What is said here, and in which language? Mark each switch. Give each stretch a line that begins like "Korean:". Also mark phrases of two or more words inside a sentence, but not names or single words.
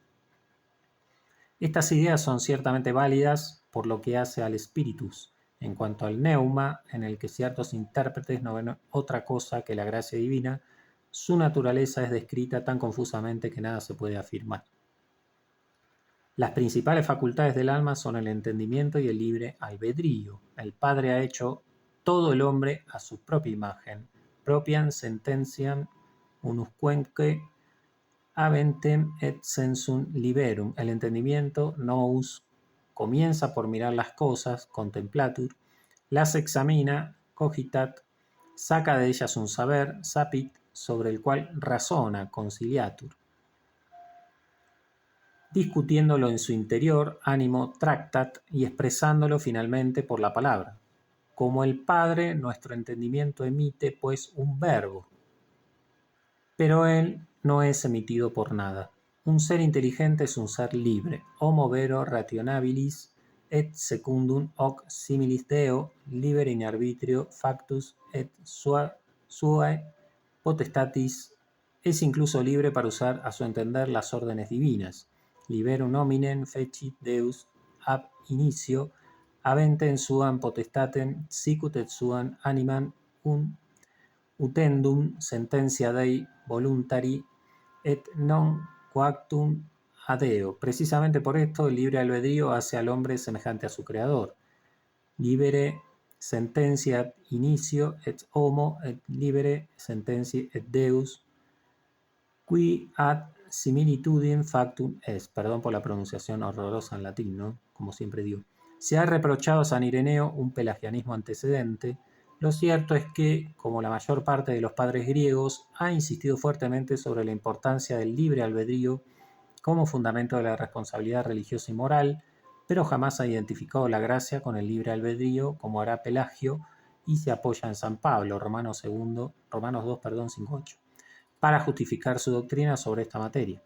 Spanish: Estas ideas son ciertamente válidas por lo que hace al spiritus, en cuanto al neuma, en el que ciertos intérpretes no ven otra cosa que la gracia divina, su naturaleza es descrita tan confusamente que nada se puede afirmar. Las principales facultades del alma son el entendimiento y el libre albedrío. El Padre ha hecho todo el hombre a su propia imagen,
Latin: propiam sententiam unusquenque aventem et sensum liberum.
Spanish: El entendimiento, nous, comienza por mirar las cosas, contemplatur, las examina, cogitat, saca de ellas un saber, sapit, sobre el cual razona, conciliatur. Discutiéndolo en su interior, ánimo, tractat, y expresándolo finalmente por la palabra. Como el Padre, nuestro entendimiento emite, pues, un verbo, pero él no es emitido por nada. Un ser inteligente es un ser libre,
Latin: homo vero rationabilis et secundum hoc similis Deo, libere in arbitrio factus et suae potestatis,
Spanish: es incluso libre para usar a su entender las órdenes divinas.
Latin: Liberum hominem fecit Deus ab inicio, aventem suam potestatem sicut et suam animam utendum sententia Dei voluntari et non coactum adeo.
Spanish: Precisamente por esto, el libre albedrío hace al hombre semejante a su creador.
Latin: Libere sententia inicio et homo et libere sententia et Deus, qui ad similitudinem factum est.
Spanish: Perdón por la pronunciación horrorosa en latín, ¿no? Como siempre digo. Se ha reprochado a San Ireneo un pelagianismo antecedente. Lo cierto es que, como la mayor parte de los padres griegos, ha insistido fuertemente sobre la importancia del libre albedrío como fundamento de la responsabilidad religiosa y moral, pero jamás ha identificado la gracia con el libre albedrío, como hará Pelagio, y se apoya en San Pablo, Romanos 2, 5:8, para justificar su doctrina sobre esta materia.